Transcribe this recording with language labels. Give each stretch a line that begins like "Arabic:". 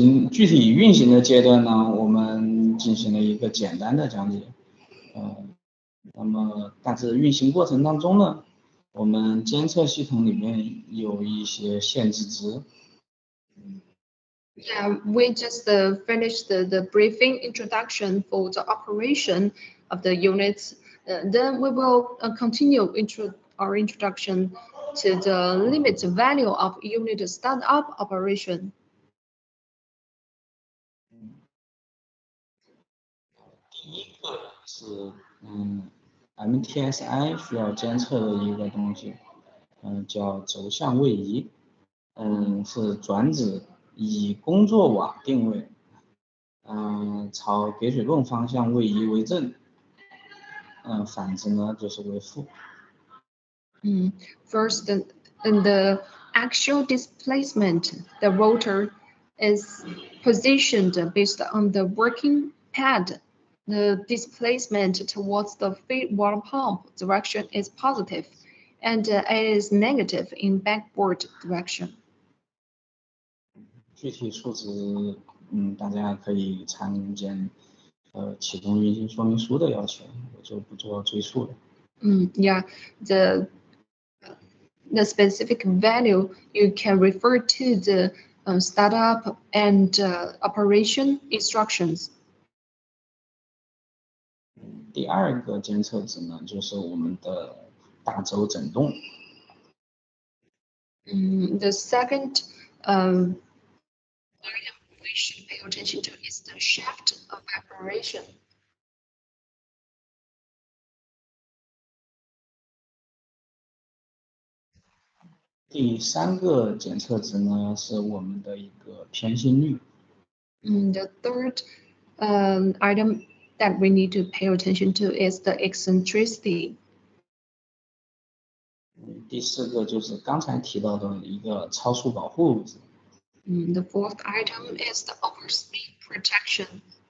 Chinese: 具体运行的阶段呢，我们进行了一个简单的讲解。那么但是运行过程当中呢，我们监测系统里面有一些限制值。
English: Yeah, we just finished the briefing introduction for the operation of the units. Then we will continue our introduction to the limit value of unit startup operation.
Chinese: 第一个是MTSI 需要监测的一个东西，叫轴向位移，是转子以工作瓦定位，朝给水泵方向位移为正，反之呢就是为负。
English: First, in the actual displacement, the rotor is positioned based on the working pad. The displacement towards the feed water pump direction is positive, and it is negative in backboard direction.
Chinese: 具体数值，大家可以参见启动运行说明书的要求，我就不做赘述了。
English: Yeah, the specific value you can refer to the startup and operation instructions.
Chinese: 第二个监测值呢，就是我们的大轴振动。
English: The second item we should pay attention to is the shaft of vibration.
Chinese: 第三个检测值呢，是我们的一个偏心率。
English: The third item that we need to pay attention to is the eccentricity.
Chinese: 第四个就是刚才提到的一个超速保护值。
English: The fourth item is the overspeed protection.